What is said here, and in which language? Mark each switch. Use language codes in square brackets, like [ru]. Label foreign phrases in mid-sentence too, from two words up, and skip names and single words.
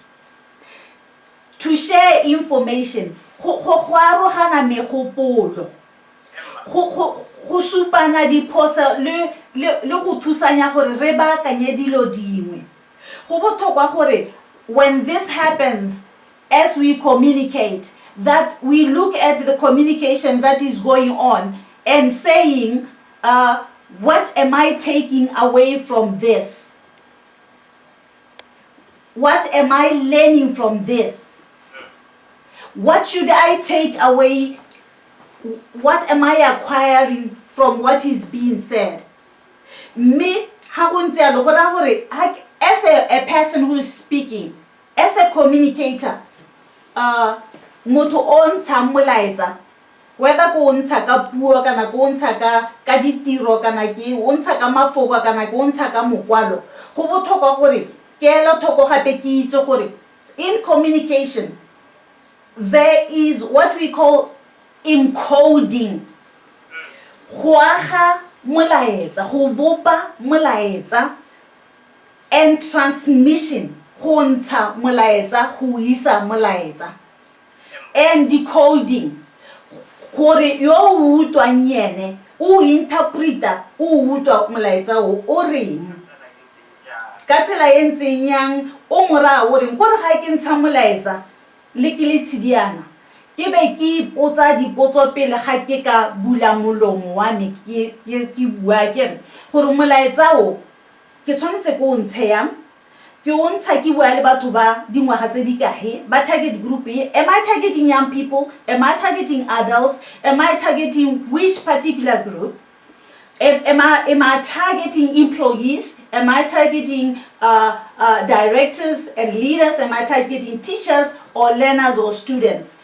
[en] To share information. [tn] Go arogana megopolo. Go supana diphoso le go thusanya gore re baakanye dilo dingwe. Go botlhokwa gore [en] when this happens, as we communicate, that we look at the communication that is going on and saying, what am I taking away from this? What am I learning from this? What should I take away? What am I acquiring from what is being said? Me, as a person who is speaking, as a communicator, [tn] moto on samulaiza, whether go ntsha ka puo kana go ntsha ka ditiro kana ke o ntsha ka mafoko kana go ntsha ka mokwalo, go botlhokwa gore ke ela thoko gape ke itse gore [en] in communication there is what we call encoding. [tn] Go aga molaetsa, go bopa molaetsa, [en] and transmission, [tn] go ntsha molaetsa, go isa molaetsa, [en] and decoding. [tn] Gore yo utlwang yene o interpreta o utlwa molaetsa o reng ka tsela e ntseng yang o mora o reng gore ga ke ntsha molaetsa le ke le Tshidiana ke be ke ipotsa dipotso pele ga ke ka bula molomo wa me ke bua ke re gore molaetsa o ke tshwanetse go ntshe yang ke o ntsha ke bua le batho ba dingwaga tse di kae ba [en] target group [tn] e. [en] Am I targeting young people? Am I targeting adults? Am I targeting which particular group? Am I targeting employees? Am I targeting directors and leaders? Am I targeting teachers or learners or students?